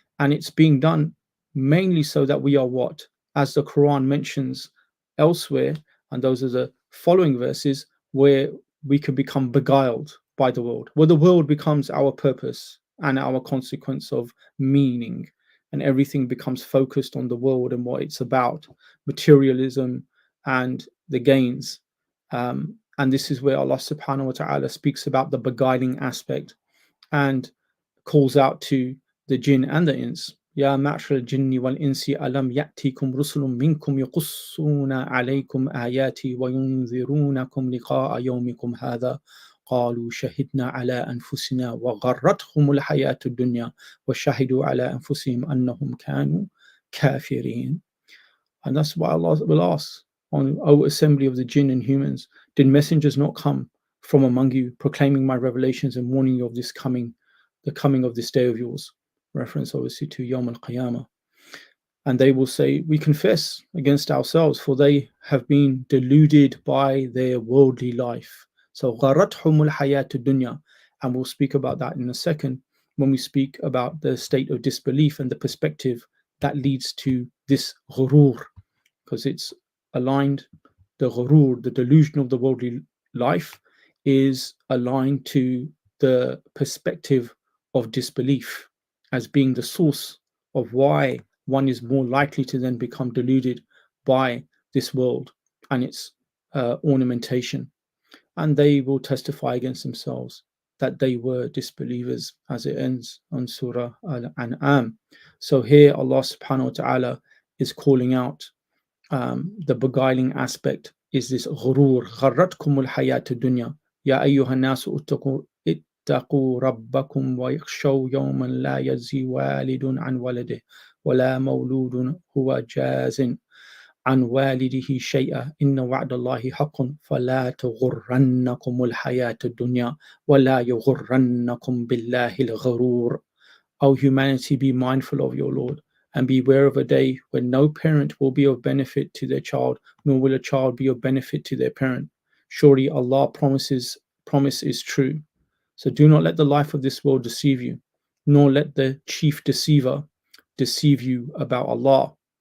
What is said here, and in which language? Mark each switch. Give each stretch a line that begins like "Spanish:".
English: And it's being done mainly so that we are what? As the Quran mentions elsewhere, and those are the following verses, where we can become beguiled by the world, where the world becomes our purpose and our consequence of meaning, and everything becomes focused on the world and what it's about, materialism and the gains. And this is where Allah subhanahu wa ta'ala speaks about the beguiling aspect and calls out to the jinn and the ins.
Arabic: يا معشر الجن والإنس ألم يأتيكم رسل منكم يقصون عليكم آياتي وينذرونكم لقاء يومكم هذا قالوا شهدنا على أنفسنا وغرتهم الحياة الدنيا وشهدوا على أنفسهم أنهم كانوا كافرين.
English: And that's why Allah will ask, on, O assembly of the jinn and humans, did messengers not come from among you, proclaiming my revelations and warning you of this coming, the coming of this day of yours? Reference obviously to Yawm al-Qiyamah. And they will say, we confess against ourselves, for they have been deluded by their worldly life. So
Arabic: غَرَتْهُمُ الْحَيَاةُ الدُّنْيَا.
English: And we'll speak about that in a second when we speak about the state of disbelief and the perspective that leads to this ghurur, because it's aligned, the ghurur, the delusion of the worldly life, is aligned to the perspective of disbelief as being the source of why one is more likely to then become deluded by this world and its ornamentation. And they will testify against themselves that they were disbelievers, as it ends on Surah Al-An'am. So here Allah subhanahu wa ta'ala is calling out the beguiling aspect is this
Arabic: غرور غرتكم الحياة الدنيا يا أيها الناس اتقوا ربكم ويخشوا يوما لا يجزي والد عن ولده ولا مولود هو جاز عن والده شيئا إن وعد الله حق فلا تغرنكم الحياة الدنيا ولا يغرنكم بالله الغرور.
English: O humanity, be mindful of your Lord, and beware of a day when no parent will be of benefit to their child, nor will a child be of benefit to their parent. Surely Allah's promise is true. So do not let the life of this world deceive you, nor let the chief deceiver deceive you about Allah.